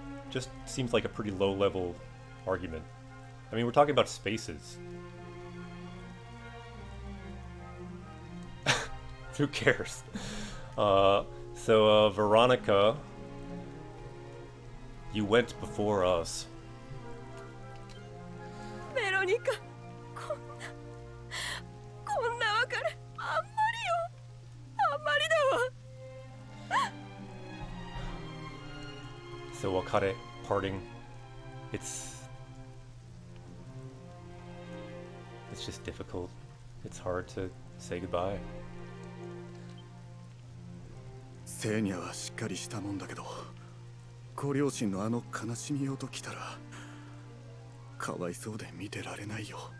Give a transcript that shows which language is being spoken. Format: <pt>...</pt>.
<en>Just seems like a pretty low-level argument. I mean, we're talking about spaces. Who cares? So, Veronica, you went before us.</en> <ja>Veronica, こんな別れあんまりよ。あんまりだわ。</ja> <en>So wakare, parting, it's just difficult. It's hard to say goodbye.</en> <ja>セーニャはしっかりしたもんだけど、ご両親のあの悲しみよときたら、かわいそうで見てられないよ。</ja>